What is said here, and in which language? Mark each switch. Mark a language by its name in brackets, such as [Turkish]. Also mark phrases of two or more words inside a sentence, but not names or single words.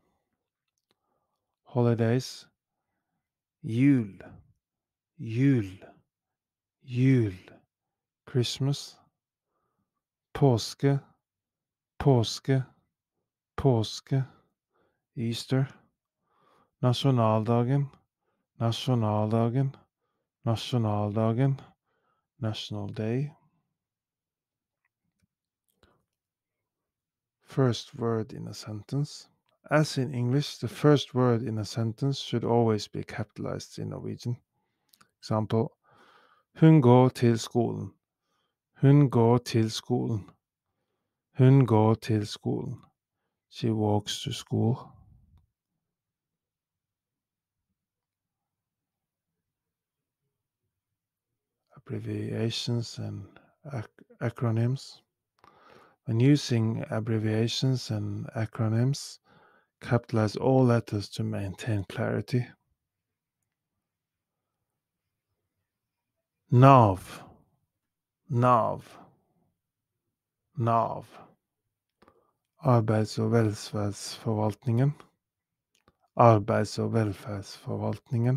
[Norwegian] Holidays. Jul, Jul, Jul. Christmas. Påske, påske, påske. [English] Easter. [Norwegian] Nasjonaldagen, nasjonaldagen, nasjonaldagen. [English] National Day. First word in a sentence. As in English, the first word in a sentence should always be capitalized in Norwegian. Example, [Norwegian] Hun går til skolen. Hun går til skolen. Hun går til skolen. [English] She walks to school. Abbreviations and acronyms. When using abbreviations and acronyms, capitalize all letters to maintain clarity. NAV. NAV. NAV. [Norwegian] Arbeids- og velferdsforvaltningen. Arbeids- og velferdsforvaltningen.